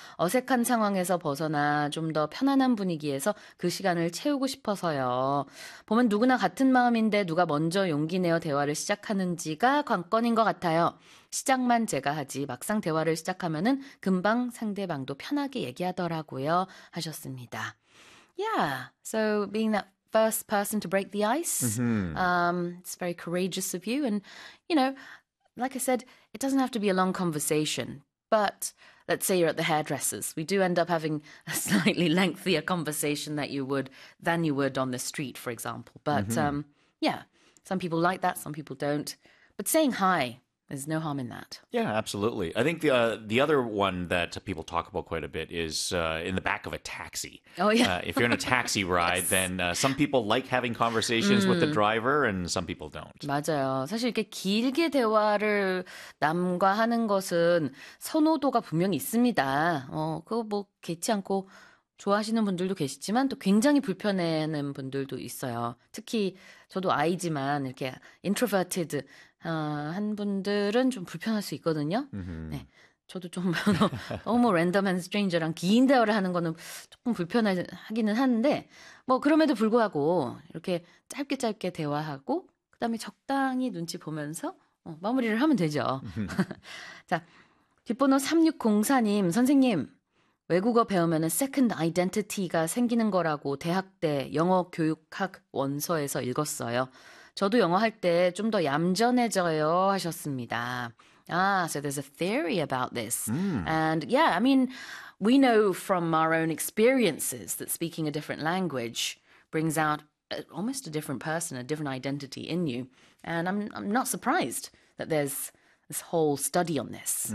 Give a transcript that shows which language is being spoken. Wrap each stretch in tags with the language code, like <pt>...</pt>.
<ko>어색한 상황에서 벗어나 좀 더 편안한 분위기에서 그 시간을 채우고 싶어서요. 보면 누구나 같은 마음인데 누가 먼저 용기 내어 대화를 시작하는지가 관건인 것 같아요. 시작만 제가 하지 막상 대화를 시작하면은 금방 상대방도 편하게 얘기하더라고요 하셨습니다.</ko> <en>Yeah, so being that first person to break the ice, it's very courageous of you. And you know, like I said, it doesn't have to be a long conversation. But let's say you're at the hairdressers. We do end up having a slightly lengthier conversation than you would on the street, for example. But yeah, some people like that, some people don't. But saying hi. There's no harm in that. Yeah, absolutely. I think the other one that people talk about quite a bit is in the back of a taxi. Oh, yeah. If you're in a taxi ride, yes. then some people like having conversations with the driver and some people don't.</en> <ko>맞아요. 사실 이렇게 길게 대화를 남과 하는 것은 선호도가 분명히 있습니다. 그거 뭐 개치 않고 좋아하시는 분들도 계시지만 또 굉장히 불편해하는 분들도 있어요. 특히 저도 아이지만 이렇게 introverted 한 분들은 좀 불편할 수 있거든요. 네, 저도 좀 너무 랜덤한 스트레인저랑 긴 대화를 하는 거는 조금 불편하기는 하는데 뭐 그럼에도 불구하고 이렇게 짧게 대화하고 그다음에 적당히 눈치 보면서 마무리를 하면 되죠. 자, 뒷번호 3604님, 선생님. 외국어 배우면은</ko> <en>second identity</en> <ko>가 생기는 거라고 대학 때 영어 교육학 원서에서 읽었어요. 저도 영어 할 때 좀 더 얌전해져요 하셨습니다.</ko> <en>Ah, so there's a theory about this. And yeah, I mean, we know from our own experiences that speaking a different language brings out almost a different person, a different identity in you. And I'm not surprised that there's this whole study on this.</en>